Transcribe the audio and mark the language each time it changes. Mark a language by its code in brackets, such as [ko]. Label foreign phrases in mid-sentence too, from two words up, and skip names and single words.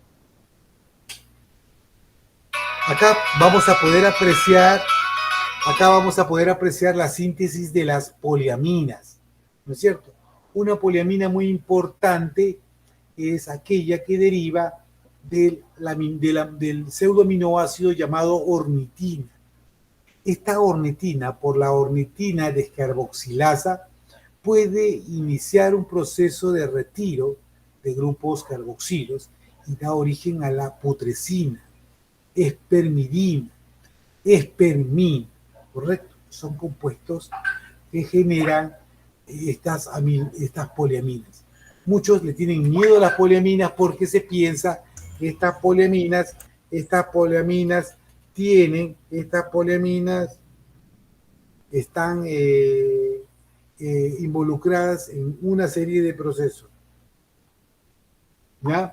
[es] Acá vamos a poder apreciar la síntesis de las poliaminas, ¿no es cierto? Una poliamina muy importante es aquella que deriva del pseudoaminoácido llamado ornitina. Esta ornitina, por la ornitina descarboxilasa, puede iniciar un proceso de retiro de grupos carboxilos y da origen a la putrescina, espermidina, espermina, ¿correcto? Son compuestos que generan estas poliaminas. Muchos le tienen miedo a las poliaminas porque se piensa que estas poliaminas están involucradas en una serie de procesos, ¿ya?